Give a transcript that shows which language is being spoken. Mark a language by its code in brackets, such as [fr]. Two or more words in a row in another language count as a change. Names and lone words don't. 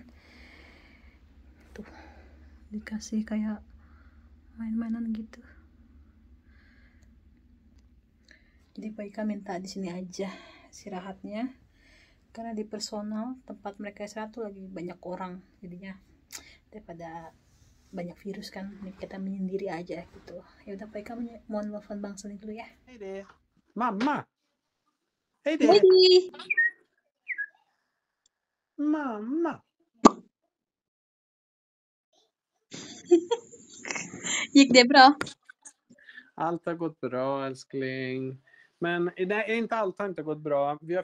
[id] Tuh dikasih kayak main-mainan gitu, jadi Poika minta di sini aja istirahatnya, karena di personal tempat mereka istirahat tuh lagi banyak orang, jadinya daripada banyak virus kan, kita menyendiri aja gitu. Ya udah Poika mau nelfon Bang Sani dulu ya. [sv] Hej det. Mamma. Hej det. Hej. Mamma. Gick det bra? Allt har gått bra älskling. Men nej, inte allt har inte gått bra.